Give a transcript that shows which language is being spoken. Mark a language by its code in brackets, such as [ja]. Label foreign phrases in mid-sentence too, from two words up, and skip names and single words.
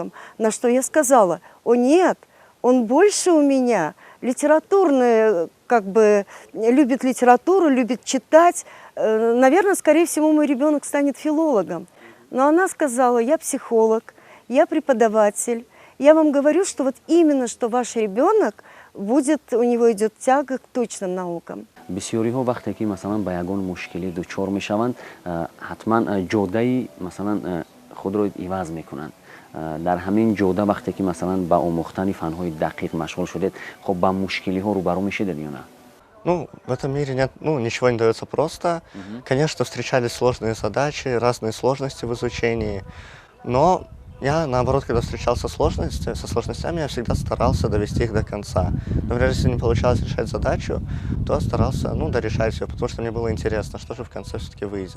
[ru] На что я сказала: о нет, он больше у меня литературный, любит литературу, любит читать. Наверное, скорее всего, мой ребенок станет филологом. Но она сказала: я психолог, я преподаватель. Я вам говорю, что вот именно что ваш ребенок у него идет тяга к точным наукам. [tg] бисёриҳо вақте ки масалан ба ягон мушкилӣ дучор мешаванд, ҳатман ҷодаи масалан худро иваз мекунанд. дар ҳамин ҷода вақте ки масалан ба омӯхтани фанҳои дақиқ машғул шудед, хоб ба мушкилиҳо рӯбарӯ мешидед ё на? [ru] В этом мире нет, ничего не дается просто. Конечно, встречались сложные задачи, разные сложности в изучении, но я, наоборот, когда встречался со сложностями, я всегда старался довести их до конца. Например, если не получалось решать задачу, то старался, дорешать ее, потому что мне было интересно, что же в конце все-таки выйдет.